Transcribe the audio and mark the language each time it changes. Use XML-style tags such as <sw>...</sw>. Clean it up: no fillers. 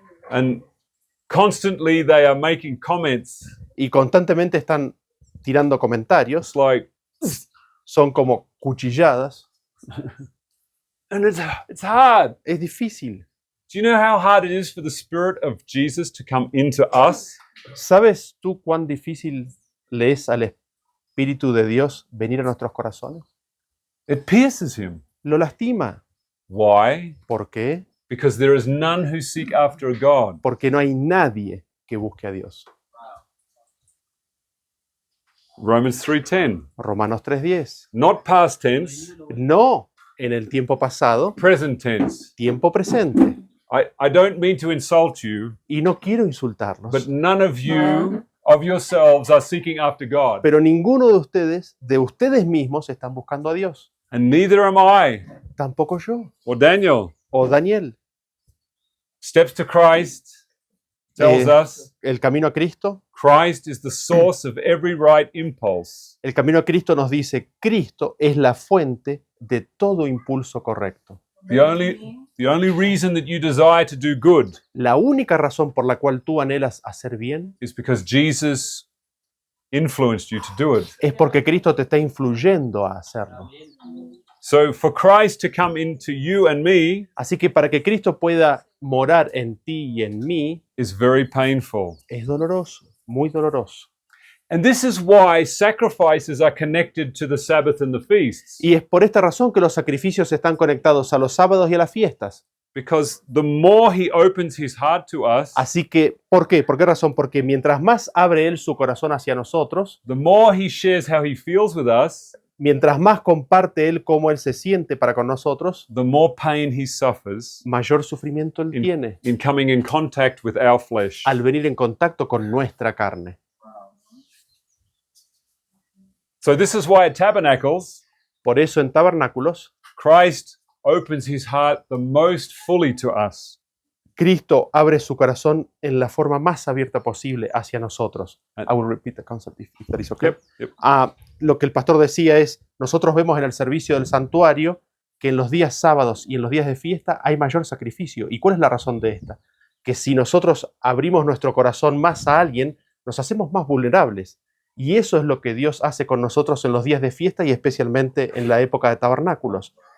<en>And constantly they are making comments.</en> <es>Y constantemente están tirando comentarios.</es> <en>It's like,</en> <es>Son como cuchilladas.</es> <en>and it's hard.</en> <es>Es difícil.</es> <en>Do you know how hard it is for the Spirit of Jesus to come into us?</en> <es>¿Sabes tú cuán difícil le es al Espíritu de Dios venir a nuestros corazones?</es> <en>It pierces him.</en> <es>Lo lastima.</es> <en>Why?</en> <es>¿Por qué?</es> <en>Because there is none who seek after a God.</en> <es>Porque no hay nadie que busque a Dios.</es> <en>Romans 3:10.</en> <es>Romanos 3:10.</es> <en>Not past tense,</en> <es>No en el tiempo pasado,</es> <en>present tense.</en> <es>tiempo presente.</es> <en>I don't mean to insult you,</en> <es>Y no quiero insultarlos,</es> <en>but none of you of yourselves are seeking after God.</en> <es>pero ninguno de ustedes mismos, están buscando a Dios.</es> <en>And neither am I</en> <es>Tampoco yo.</es> <en>or Daniel.</en> <es>O Daniel.</es> <en>Steps to Christ tells us</en> <es>El camino a Cristo.</es> <en>Christ is the source of every right impulse.</en> <es>El camino a Cristo nos dice, Cristo es la fuente de todo impulso correcto.</es> <en>The only reason that you desire to do good</en> <es>La única razón por la cual tú anhelas hacer bien</es> <en>is because Jesus influenced you to do it.</en> <es>es porque Cristo te está influyendo a hacerlo.</es> <en>So for Christ to come into you and me</en> <es>Así que para que Cristo pueda morar en ti y en mí,</es> <en>is very painful.</en> <es>es doloroso, muy doloroso.</es> <en>And this is why sacrifices are connected to the Sabbath and the feasts.</en> <es>Y es por esta razón que los sacrificios están conectados a los sábados y a las fiestas.</es> <en>Because the more he opens his heart to us,</en> <es>Así que, ¿por qué? ¿Por qué razón? Porque mientras más abre Él su corazón hacia nosotros,</es> <en>the more he shares how he feels with us,</en> <es>mientras más comparte Él cómo Él se siente para con nosotros,</es> <en>the more pain he suffers</en> <es>mayor sufrimiento Él tiene</es> <en>in coming in contact with our flesh.</en> <es>al venir en contacto con nuestra carne.</es> <en>So this is why at Tabernacles,</en> <es>Por eso en tabernáculos,</es> <en>Christ opens his heart the most fully to us.</en> <es>Cristo abre su corazón en la forma más abierta posible hacia nosotros.</es> <en>I will repeat the concept if that is okay. Yep.</en> <es>Lo que el pastor decía es, nosotros vemos en el servicio del santuario que en los días sábados y en los días de fiesta hay mayor sacrificio. ¿Y cuál es la razón de esta? Que si nosotros abrimos nuestro corazón más a alguien, nos hacemos más vulnerables. Y eso es lo que Dios hace con nosotros en los días de fiesta y especialmente en la época de tabernáculos.</es>